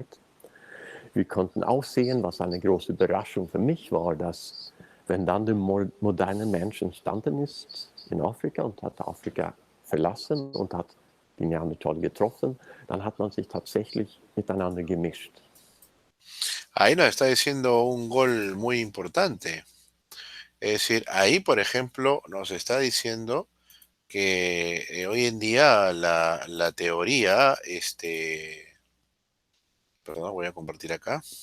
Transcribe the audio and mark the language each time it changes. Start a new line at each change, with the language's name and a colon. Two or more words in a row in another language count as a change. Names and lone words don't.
German: Wir konnten auch sehen, was eine große Überraschung für mich war, dass wenn dann der moderne Mensch entstanden ist in Afrika und hat Afrika verlassen und hat die Neandertaler getroffen, dann hat man sich tatsächlich miteinander gemischt.
Spanish: Ahí nos está diciendo un gol muy importante. Es decir, ahí, por ejemplo, nos está diciendo que hoy en día la teoría, perdón, voy a compartir acá.